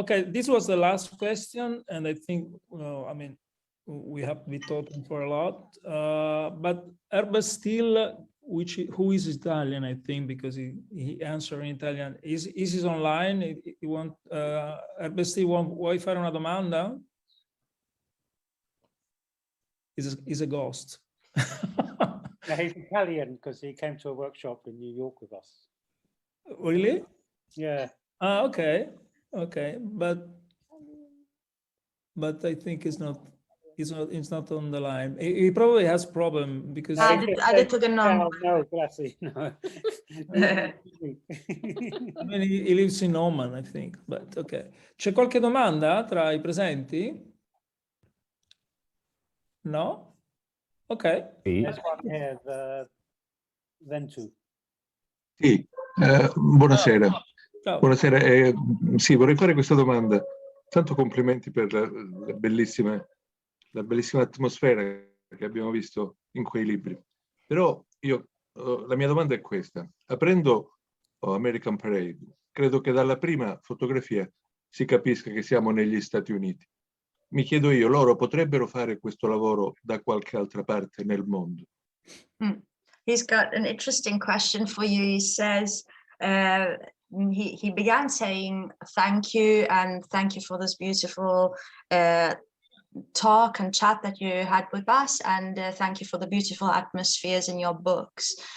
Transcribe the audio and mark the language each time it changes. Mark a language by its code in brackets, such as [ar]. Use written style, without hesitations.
[en] Okay, this was the last question, and I think, I mean, we have been talking for a lot, but Herbert Steele, who is Italian, I think, because he answered in Italian, is he online? He want, [it] Herbert Steele, vuoi fare una domanda? [en] Is a ghost. Yeah, he's Italian because he came to a workshop in New York with us. Really? Yeah. Okay, but I think it's not on the line. He probably has problem because [it] ha detto che no. No, grazie, no. [en] I mean, he lives in Oman, I think, but okay. [it] C'è qualche domanda tra i presenti? No? Ok. Sì. [en] There's one here, Ventu. [it] Sì, buonasera. Ciao. Buonasera. Sì, vorrei fare questa domanda. Tanto complimenti per la bellissima atmosfera che abbiamo visto in quei libri. Però la mia domanda è questa. Aprendo American Parade, credo che dalla prima fotografia si capisca che siamo negli Stati Uniti. Mi chiedo io, loro potrebbero fare questo lavoro da qualche altra parte nel mondo? [en] He's got an interesting question for you. He says, he began saying thank you and thank you for this beautiful talk and chat that you had with us, and thank you for the beautiful atmospheres in your books.